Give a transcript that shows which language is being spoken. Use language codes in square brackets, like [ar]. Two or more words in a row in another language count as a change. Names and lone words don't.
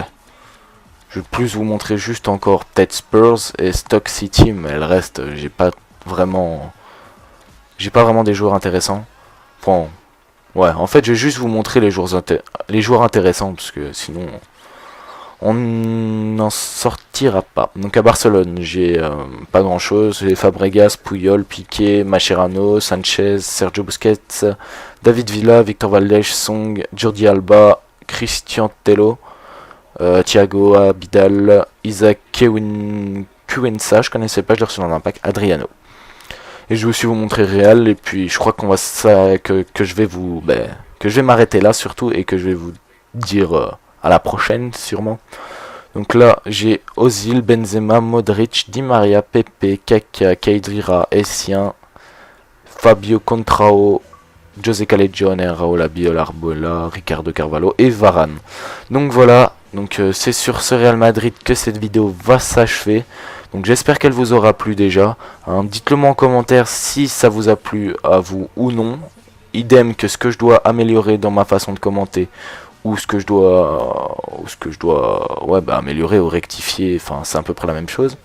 [fr] Je vais plus vous montrer juste encore peut-être Spurs et Stock City, mais le reste j'ai pas vraiment des joueurs intéressants. Bon, ouais, en fait je vais juste vous montrer les joueurs intéressants, parce que sinon on n'en sortira pas. Donc à Barcelone, j'ai pas grand chose. J'ai Fabregas, Puyol, Piqué, Mascherano, Sanchez, Sergio Busquets, David Villa, Victor Valdés, Song, Jordi Alba, Christian Tello, Thiago Abidal, Isaac Cuenca, je connaissais pas, je l'ai reçu dans un pack, Adriano. Et je vais aussi vous montrer Real, et puis je crois qu'on va que je vais m'arrêter là surtout, et que je vais vous dire à la prochaine sûrement. Donc là j'ai Ozil, Benzema, Modric, Di Maria, Pepe, Kaka, Kedira, Essien, Fabio Contrao, José Callejon, Raúl Albiol, Arbola, Ricardo Carvalho et Varane. Donc voilà, donc c'est sur ce Real Madrid que cette vidéo va s'achever. Donc j'espère qu'elle vous aura plu déjà, hein. Dites-le moi en commentaire si ça vous a plu à vous ou non. Idem que ce que je dois améliorer dans ma façon de commenter, ou ce que je dois améliorer ou rectifier, enfin c'est à peu près la même chose.